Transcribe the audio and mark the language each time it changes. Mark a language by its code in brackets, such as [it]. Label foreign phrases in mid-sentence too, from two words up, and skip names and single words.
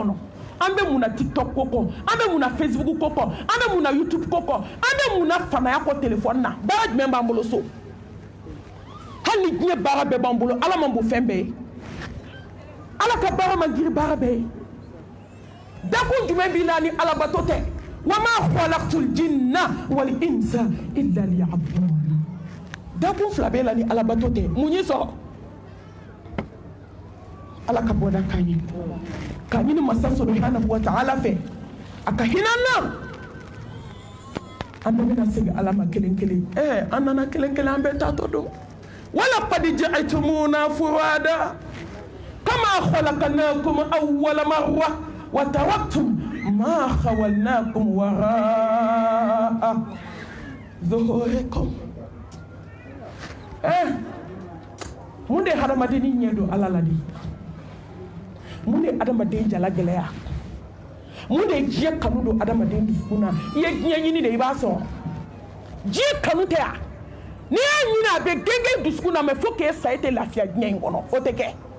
[bm] kɔnɔ an bɛ mun na TikTok ko kɔ an bɛ mun na Facebook ko kɔ an bɛ mun na YouTube ko kɔ an bɛ mun na fanaya kɔ téléphone na baara jumɛn b'an bolo so hali ni diɲɛ baara bɛɛ b'an bolo Ala man bon fɛn bɛɛ ye Ala ka baara man girin baara bɛɛ ye dakun jumɛn b'i la ni Alabato tɛ [ar] وما خلقت الجن والإنس إلا ليعبدون [bm] dakun fila b'e la ni Alabato tɛ mun y'i sɔrɔ Ala ka bɔda k'an ye k'a ɲini masa [ar] سبحانه وتعالى [bm] fɛ a ka hinɛ an na an bɛɛ bɛna segin Ala ma kelen kelen an nana kelen kelen an bɛɛ taatɔ don [ar] ولقد جئتمونا فرادى كما خلقناكم أول مرة وتركتم ما خولناكم وراء ظهوركم [bm] mun de hadamadeni ɲɛ don ala la de mun de adamaden jala gɛlɛya mun de diɲɛ kanu don adamaden dusukun na i ye diɲɛ ɲini de i b'a sɔrɔ diɲɛ kanu tɛ yan n'i y'a ɲini a bɛ gɛngɛn dusukun na [fr] mais faut que [bm] e sa e tɛ lafiya diɲɛ in kɔnɔ o tɛ kɛ